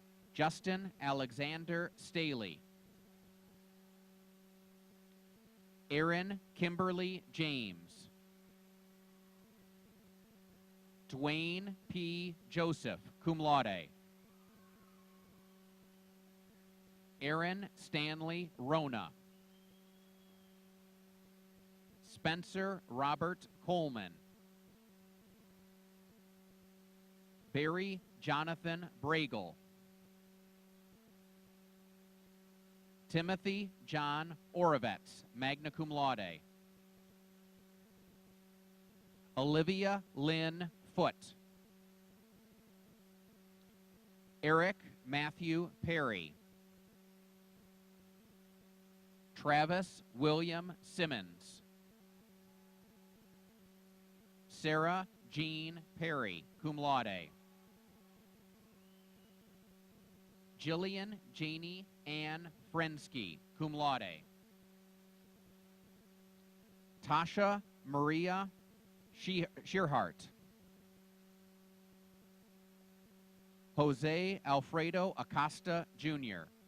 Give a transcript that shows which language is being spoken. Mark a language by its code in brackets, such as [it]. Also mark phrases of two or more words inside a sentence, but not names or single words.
[en] Justin Alexander Staley. Aaron Kimberly James. Dwayne P. Joseph, [la] cum laude. [en] Aaron Stanley Rona. Spencer Robert Coleman. Barry Jonathan Bragel. Timothy John Orovets, [la] magna cum laude. [en] Olivia Lynn Foote. Eric Matthew Perry. Travis William Simmons. Sarah Jean Perry, [la] cum laude. [en] Jillian Janie Ann Frensky, [la] cum laude. [en] Tasha Maria Shearhart. Jose Alfredo Acosta, Jr.